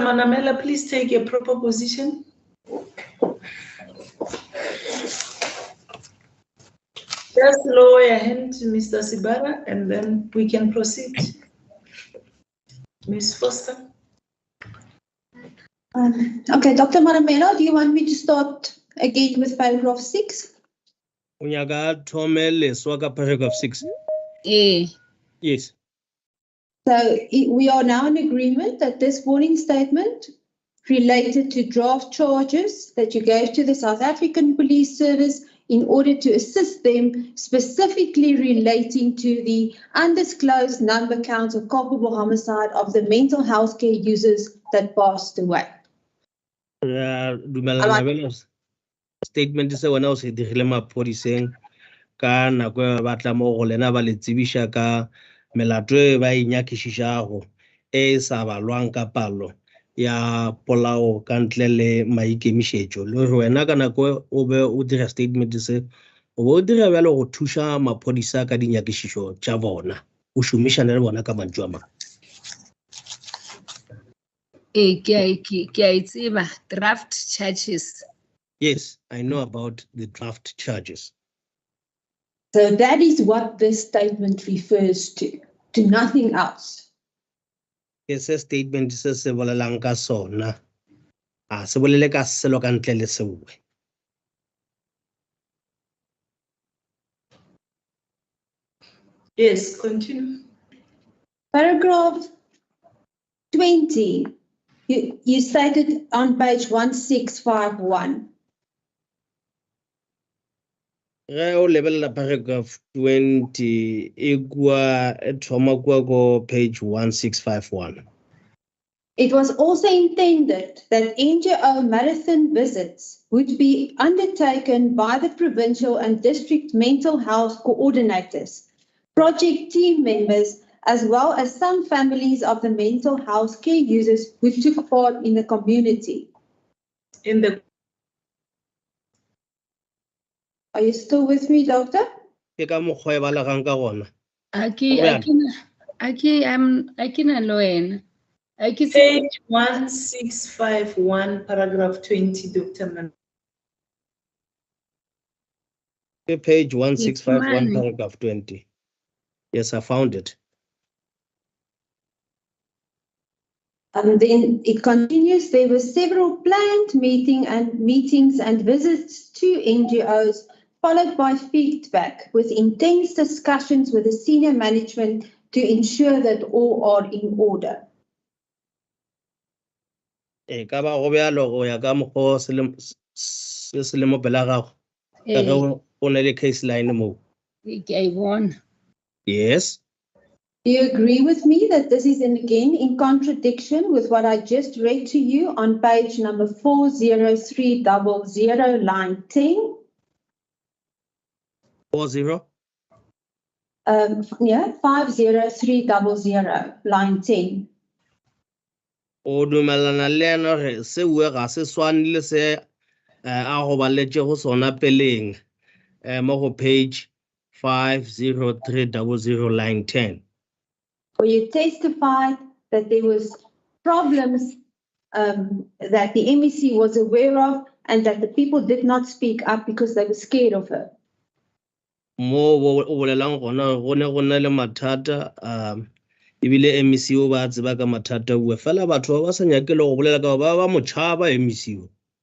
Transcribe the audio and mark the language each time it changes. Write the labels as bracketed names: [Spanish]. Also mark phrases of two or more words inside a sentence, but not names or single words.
[English] Manamela, please take a proper position. Just lower your hand to Mr. Sibara and then we can proceed. Ms. Foster. Okay, Dr. Maramela, do you want me to start again with paragraph 6? [Northern Sotho] Unyaka thome leswa ka paragraph 6. Yes. [English] So we are now in agreement that this warning statement related to draft charges that you gave to the South African Police Service in order to assist them, specifically relating to the undisclosed number count of culpable homicide of the mental health care users that passed away. [Northern Sotho] Dumelana vele statement se wena o se dirile maphodiseng ka nako e batla mo go lena ba le tsebisha ka melato e ba inyakišišago e sa balwang ka palo ya polao ka ntle le maikemišetšo le gore wena ka nako o be o dira statement se o be o dira bjalo go thuša maphodisa ka dinyakišišo tša bona o šomišane le bona ka mantšu a mang. Ke a tseba [English] draft charges. Yes, I know about the draft charges. So that is what this statement refers to nothing else. [Northern Sotho] Yes, a statement se se bolelang ka sona. Se bolele ka selo ka ntle le sewe. [English] Yes, continue. Paragraph 20, you stated on page 1651. [Northern Sotho] Ge o lebelela paragraph 20 e thoma kua ko page 1651. [English] It was also intended that NGO marathon visits would be undertaken by the provincial and district mental health coordinators, project team members, as well as some families of the mental health care users who took part in the community. Are you still with me, Doctor? [Northern Sotho] Ke ka mokgwa e balegang ka gona. [English] Page 1651, paragraph 20, Dr. Man. Page 1651, paragraph 20. Yes, I found it. And then it continues, there were several planned meetings and visits to NGOs, followed by feedback with intense discussions with the senior management to ensure that all are in order. [Northern Sotho] Ka ba go bjalo go ya ka mokgwa se le mo pela gago ka ge o ne le [English] case line [Northern Sotho] mo. [English] Yes. Do you agree with me that this is again in contradiction with what I just read to you on page number 40300, line 10? 40? Yeah, 50300, line 10. [Northern Sotho] O dumelana le ena re se ue ga se swane le se a go baletse go sona peleng mo go page 50300, line 10. [English] Where you testified that there was problems that the MEC was aware of and that the people did not speak up because they were scared of her. [Northern Sotho] Mo o bolelang gona go ne le mathata ebile MEC o ba tseba ka mathata ue fela batho ba sa nyake le go bolela ka ba motšhaba MEC o.